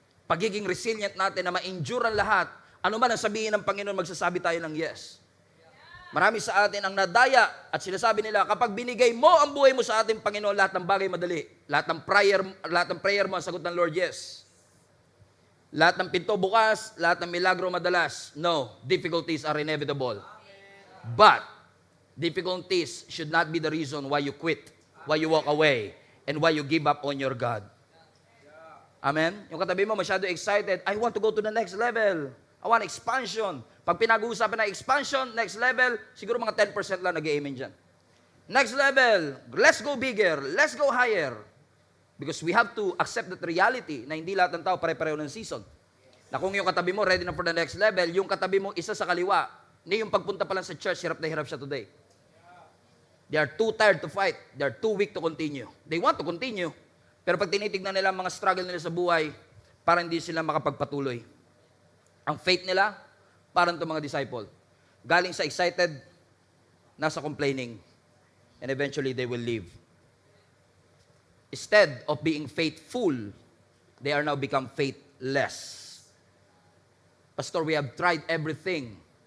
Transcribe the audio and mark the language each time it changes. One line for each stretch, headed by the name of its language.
Filipino: Pagiging resilient natin na ma-endure ang lahat, ano man ang sabihin ng Panginoon, magsasabi tayo ng yes. Marami sa atin ang nadaya at sinasabi nila, kapag binigay mo ang buhay mo sa ating Panginoon, lahat ng bagay madali. Lahat ng prayer mo, ang sagot ng Lord, yes. Lahat ng pinto bukas, lahat ng milagro madalas.
English: No, difficulties are inevitable. But, difficulties should not be the reason why you quit, why you walk away, and why you give up on your God.
Filipino: Amen? Yung katabi mo masyado excited,
English: I want to go to the next level. I want expansion.
Filipino: Pag pinag-uusapan na expansion, next level, siguro mga 10% lang nag-amen dyan.
English: Next level, let's go bigger, let's go higher. Because we have to accept that reality
Filipino: na hindi lahat ng tao pare-pareho ng season. Na kung yung katabi mo ready na for the next level, yung katabi mo isa sa kaliwa, hindi yung pagpunta pa lang sa church, hirap na hirap siya today.
English: They are too tired to fight. They are too weak to continue. They want to continue.
Filipino: Pero pag tinitignan nila ang mga struggle nila sa buhay, parang hindi sila makapagpatuloy. Ang faith nila, parang itong mga disciple. Galing sa excited, nasa complaining.
English: And eventually, they will leave. Instead of being faithful, they are now become faithless. Pastor, we have tried everything.